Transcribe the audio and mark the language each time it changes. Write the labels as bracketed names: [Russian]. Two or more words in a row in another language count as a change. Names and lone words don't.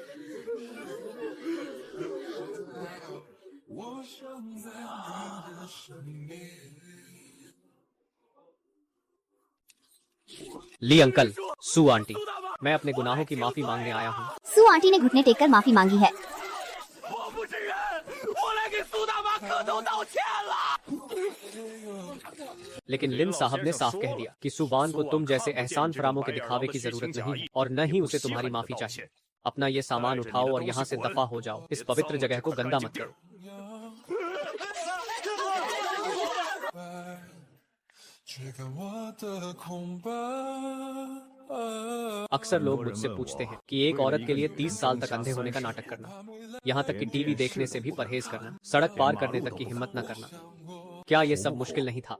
[Hindi] ली अंकल, सू आंटी, मैं अपने गुनाहों की माफी मांगने आया हूँ। सू आंटी ने घुटने टेककर माफी मांगी है। [Chinese] 我不是人，我来给苏大妈磕头道歉了。 [Hindi] लेकिन लिन साहब ने साफ कह दिया कि सुवान को तुम जैसे एहसान फरामों के दिखावे की जरूरत नहीं है और न ही उसे तुम्हारी माफी चाहिए। अपना ये सामान उठाओ और यहाँ से दफा हो जाओ। इस पवित्र जगह को गंदा मत करो। अक्सर लोग मुझसे पूछते हैं कि एक औरत के लिए 30 साल तक अंधे होने का नाटक करना, यहाँ तक कि टीवी देखने से भी परहेज करना, सड़क पार करने तक की हिम्मत न करना, क्या ये सब मुश्किल नहीं था?